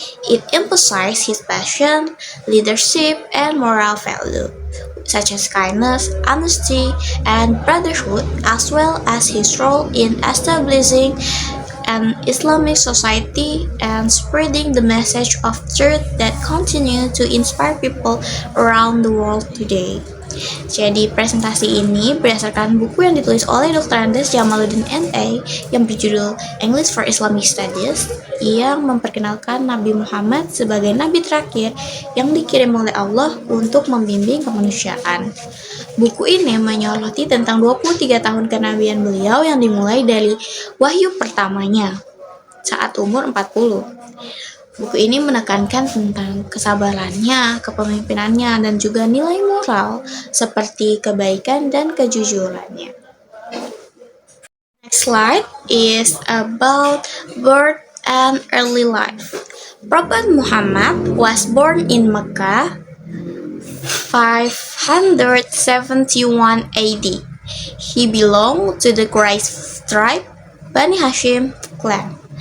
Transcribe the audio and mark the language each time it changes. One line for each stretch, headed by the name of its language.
English: It emphasizes his passion, leadership, and moral value, such as kindness, honesty, and brotherhood, as well as his role in establishing an Islamic society and spreading the message of truth that continue to inspire people around the world today.
Indonesian: Jadi presentasi ini berdasarkan buku yang ditulis oleh Dr. Andes Jamaluddin MA yang berjudul English for Islamic Studies, yang memperkenalkan Nabi Muhammad sebagai nabi terakhir yang dikirim oleh Allah untuk membimbing kemanusiaan. Buku ini menyoroti tentang 23 tahun kenabian beliau yang dimulai dari wahyu pertamanya saat umur 40. Buku ini menekankan tentang kesabarannya, kepemimpinannya, dan juga nilai moral seperti kebaikan dan kejujurannya.
English: Next slide is about birth and early life. Prophet Muhammad was born in Mecca 571 AD. He belonged to the Quraysh tribe, Bani Hashim clan.